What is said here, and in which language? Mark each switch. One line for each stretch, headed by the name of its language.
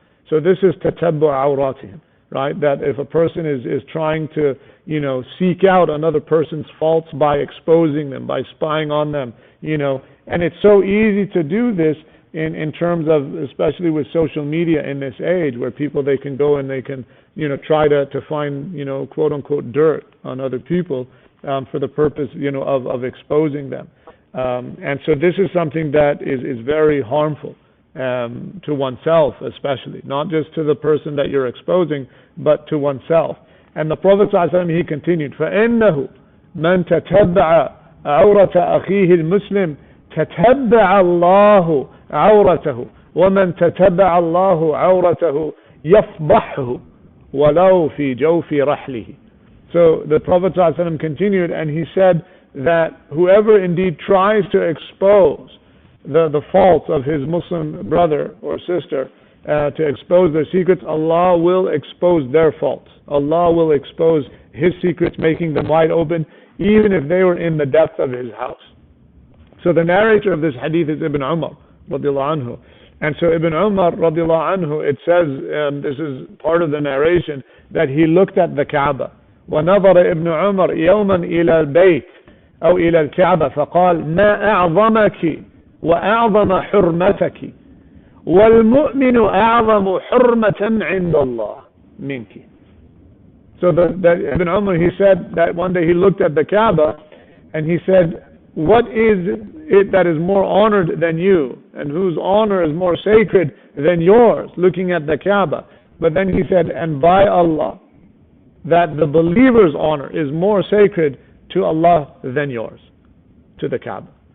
English: So this is tatabbu awratihim, right? That if a person is trying to, seek out another person's faults by exposing them, by spying on them, and it's so easy to do this in terms of, especially with social media in this age, where people, they can go and they can, try to find, quote unquote dirt on other people, for the purpose, of exposing them. And so this is something that is very harmful to oneself, especially, not just to the person that you're exposing, but to oneself.
Arabic: And the Prophet ﷺ, he continued, فَإِنَّهُ مَنْ تَتَبَّعَ عَوْرَةَ أَخِيهِ الْمُسْلِمِ تَتَبَّعَ اللَّهُ عَوْرَتَهُ وَمَنْ تَتَبَّعَ اللَّهُ عَوْرَتَهُ يَفْضَحْهُ وَلَوْ فِي جَوْفِ رَحْلِهِ.
English: So the Prophet ﷺ continued, and he said that whoever indeed tries to expose the faults of his Muslim brother or sister, to expose their secrets, Allah will expose their faults. Allah will expose his secrets, making them wide open, even if they were in the depth of his house. So the narrator of this hadith is Ibn Umar radiallahu anhu. And so Ibn Umar radiallahu anhu, it says, this is part of the narration, that he looked at the Kaaba.
Arabic: ونظر ابن عمر يوما إلى البيت أو إلى الكعبة فقال ما أعظمك وأعظم حرمتك والمؤمن أعظم حرمة عند الله منك.
English: So that Ibn Umar, he said that one day he looked at the Kaaba and he said, what is it that is more honored than you, and whose honor is more sacred than yours, looking at the Kaaba? But then he said, and by Allah, that the believer's honor is more sacred to Allah than yours, to the Kaaba.